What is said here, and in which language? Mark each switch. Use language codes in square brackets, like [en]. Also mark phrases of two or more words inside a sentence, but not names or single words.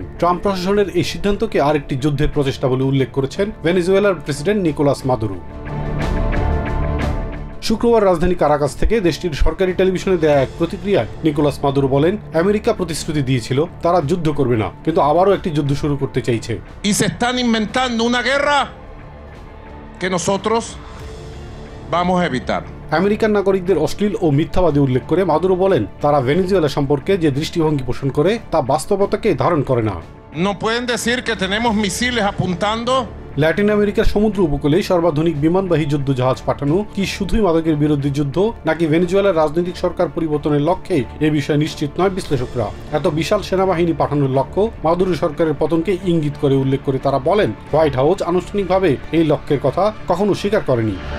[bn] ট্রাম্প প্রশাসনের এই সিদ্ধান্তকে আরেকটি যুদ্ধের প্রচেষ্টা বলে উল্লেখ করেছেন ভেনেজুয়েলার প্রেসিডেন্ট নিকোলাস মাদুরো। শুক্রবার রাজধানী কারাকাস থেকে দেশটির সরকারি টেলিভিশনে দেয়া এক প্রতিক্রিয়ায় নিকোলাস মাদুরো বলেন, আমেরিকা প্রতিশ্রুতি দিয়েছিল তারা যুদ্ধ করবে না, কিন্তু আবারও একটি যুদ্ধ শুরু করতে চাইছে। [es] Y se están inventando una guerra que nosotros vamos a evitar. [bn] আমেরিকান নাগরিকদের অশ্লীল ও মিথ্যাবাদী উল্লেখ করে মাদুরো বলেন, তারা ভেনেজুয়েলা সম্পর্কে যে দৃষ্টিভঙ্গি পোষণ করে তা বাস্তবতাকে ধারণ করে না। [es] No pueden decir que tenemos misiles apuntando. [bn] ল্যাটিন আমেরিকার সমুদ্র উপকূলে সর্বাধুনিক বিমানবাহী যুদ্ধ জাহাজ পাঠানো কি শুধুই মাদকের বিরুদ্ধে যুদ্ধ, নাকি ভেনেজুয়েলার রাজনৈতিক সরকার পরিবর্তনের লক্ষ্যে এ বিষয়ে নিশ্চিত নয় বিশ্লেষকরা। এত বিশাল সেনাবাহিনী পাঠানোর লক্ষ্য মাদুরো সরকারের পতনকে ইঙ্গিত করে উল্লেখ করে তারা বলেন, হোয়াইট হাউস আনুষ্ঠানিকভাবে এই লক্ষ্যের কথা কখনো স্বীকার করেনি।